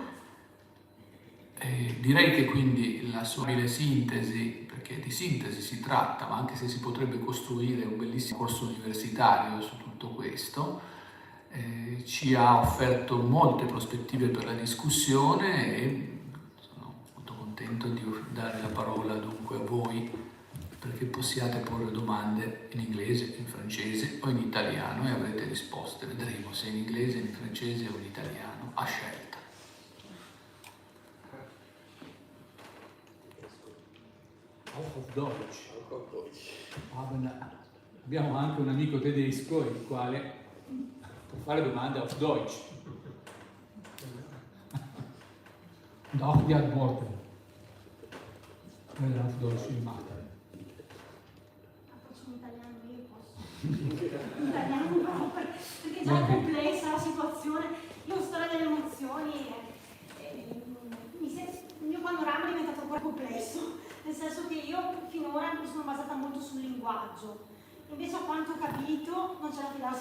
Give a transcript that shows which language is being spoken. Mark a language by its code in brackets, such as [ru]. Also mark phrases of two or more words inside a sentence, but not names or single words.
[it] Direi che quindi la sua sintesi, perché di sintesi si tratta, ma anche se si potrebbe costruire un bellissimo corso universitario su tutto questo, ci ha offerto molte prospettive per la discussione e sono molto contento di dare la parola dunque a voi perché possiate porre domande in inglese, in francese o in italiano e avrete risposte. Vedremo se in inglese, in francese o in italiano, a scelta. [de] Auch auf Deutsch. [it] Abbiamo anche un amico tedesco il quale può fare domande [de] auf Deutsch. Und auch die Antworten. Auf Deutsch in Mathe. [it] Perché già è complessa la situazione, io storia delle emozioni, il mio panorama è diventato ancora complesso, nel senso che io finora mi sono basata molto sul linguaggio, invece a quanto ho capito non c'è da fidarsi